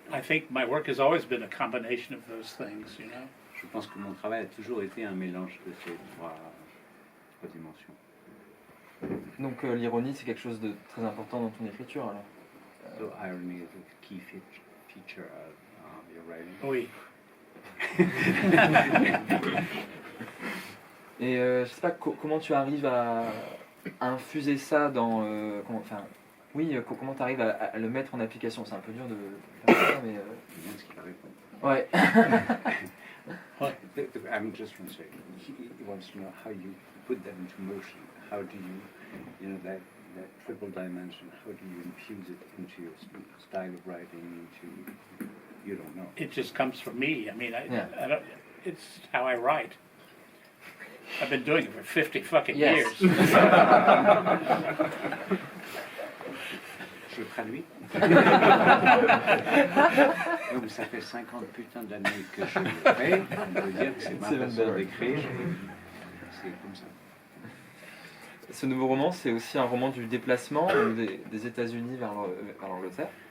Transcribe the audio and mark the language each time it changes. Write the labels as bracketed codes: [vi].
[en] I think my work has always been a combination of those things, [fr] Je pense que mon travail a toujours été un mélange de ces trois dimensions. Donc l'ironie, c'est quelque chose de très important dans ton écriture alors. [en] So irony is a key feature of your writing. [fr] Oui. Et je sais pas comment tu arrives à infuser ça dans comment tu arrives à le mettre en application. C'est un peu dur de faire ça, mais C'est bien ce qu'il a répondu. ouais. [en] I'm just going to say, he wants to know how you put that into motion. How do you, that triple dimension, how do you infuse it into your style of writing, you don't know. It just comes from me. I mean, I don't, it's how I write. I've been doing it for 50 fucking years. [fr] Je traduis. Donc ça fait 50 putains d'années que je le fais. On peut dire que c'est ma façon d'écrire. C'est comme ça. Ce nouveau roman, c'est aussi un roman du déplacement des États-Unis vers l'Angleterre.